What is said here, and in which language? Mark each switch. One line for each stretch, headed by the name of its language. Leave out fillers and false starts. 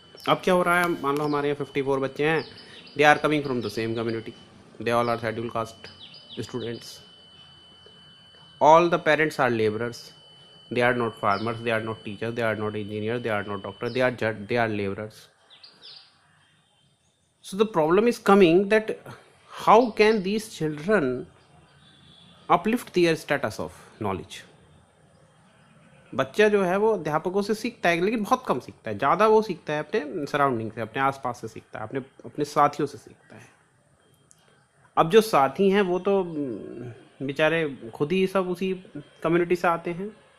Hindi: अब क्या हो रहा है, मान लो हमारे यहाँ 54 बच्चे हैं,
English: They are coming from the same community, they all are schedule caste students, all the parents are laborers, they are not farmers, they are not teachers, they are not engineers, they are not doctors, they are laborers. So the problem is coming that how can these children uplift their status of knowledge?
Hindi: बच्चा जो है वो अध्यापकों से सीखता है, लेकिन बहुत कम सीखता है, ज़्यादा वो सीखता है अपने सराउंडिंग से, अपने आसपास से सीखता है, अपने साथियों से सीखता है। अब जो साथी हैं वो तो बेचारे खुद ही सब उसी कम्युनिटी से आते हैं।